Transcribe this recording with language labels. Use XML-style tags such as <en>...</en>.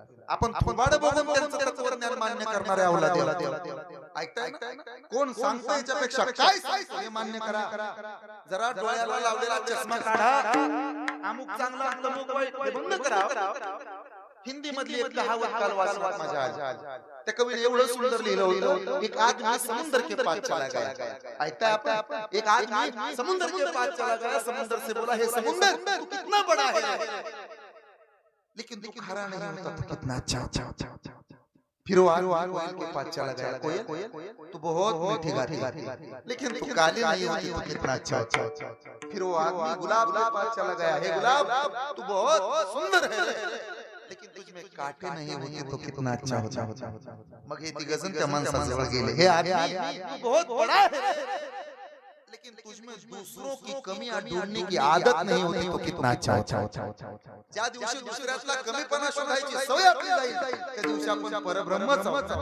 <mr>आपण थोबाड बघून त्यांचं तत्वज्ञान मान्य करणारे अवलाद. ऐकताय कोण सांगतो याच्यापेक्षा काय सांगतो हे मान्य करा. जरा डोळ्याला लावलेला चष्मा काढा. अमुक चांगला तमुक वाईट बंद करा. हिंदी मधली एक कहावत काल वाचला माझ्या. त्या कवीने एवढं सुंदर लिहिलं होतं,</mr> <hi>एक आदमी समुद्र के पास चला गया.</hi> <mr>ऐकताय आपण,</mr> <hi>एक आदमी समुद्र के पास चला गया. समुद्र से बोला, हे समुद्र तू कितना बड़ा है लेकिन तू खारा नहीं होता तो कितना अच्छा. फिर वो कोयल के पास चला गया. कोयल तू बहुत मीठी गाती लेकिन तू काली नहीं होती तो कितना अच्छा. फिर वो आदमी गुलाब के पास चला गया. हे गुलाब तू बहुत सुंदर है लेकिन तुझमें कांटे नहीं होते तो कितना अच्छा होता.</hi> <mr>मग हे तिघजण त्या माणसाजवळ गेले.</mr> <hi>हे आदमी तू बहुत बड़ा है लेकिन तुझमें दूसरों की कमियां ढूंढने की आदत नहीं होती तो कितना अच्छा होता.</hi> <mr>ज्या दिवशी दुसऱ्यातला कमीपणा शोधायची सवय आपली जाईल त्या दिवशी आपण परब्रह्मच आहोत.</mr>